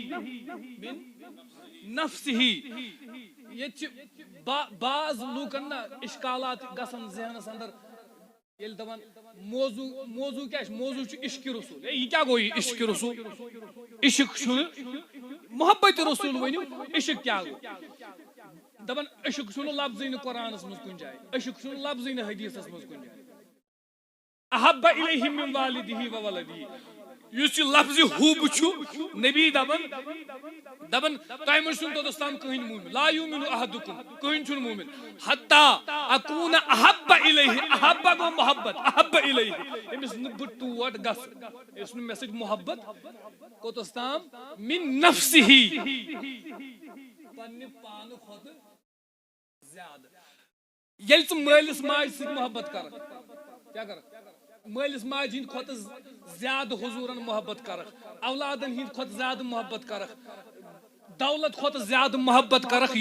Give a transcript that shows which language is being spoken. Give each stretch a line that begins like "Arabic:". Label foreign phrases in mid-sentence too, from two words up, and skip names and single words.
Kashmiri: ییٚتہِ چھِ بعض لوٗکن نہ اِشکالات گژھان ذہنس اندر ییٚلہِ دپان موضوٗع کیٛاہ چھُ موضوٗع چھُ عشقِ رسوٗل یہِ کیٛاہ گوٚو یہِ عشقِ رسوٗل عشق چھُنہٕ محبت رسوٗل ؤنِو عشق کیٛاہ گوٚو دپان عشق چھُنہٕ لفظٕے نہٕ قرآنس منٛز کُنہِ جایہِ عشق چھُنہٕ لفظٕے نہٕ حدیٖثس منٛز کُنہِ جایہِ
Arabic: احب الیہ من والدہ و ولدہ
Kashmiri: یُس یہِ لفظِ حُب چھُ نبی دپان تۄہہِ منٛز چھُنہٕ توٚتس تام کٕہٕنۍ موٗمِن
Arabic: لا یوٗمِنُ احدُکُم
Kashmiri: کٕہٕنۍ چھُنہٕ موٗمِن
Arabic: حتیٰ اکوٗنہ احب الیہ
Kashmiri: احب گوٚو محبت
Arabic: احب الیہ
Kashmiri: أمِس نہٕ بہٕ ٹوٹھ گژھٕ یُس نہٕ مےٚ سۭتۍ محبت کوٚتس تام
Arabic: من نفسِہی
Kashmiri: پننہِ پانہٕ کھۄتہٕ زیادٕ ییٚلہِ ژٕ مٲلِس ماجہِ سۭتۍ محبت کرکھ کیٛاہ کرکھ مٲلِس ماجہِ ہٕنٛدِ کھۄتہٕ زیادٕ حضوٗرن محبت کرکھ اولادن ہٕنٛدِ کھۄتہٕ زیادٕ محبت کرکھ دولت کھۄتہٕ زیادٕ محبت کرکھ یہِ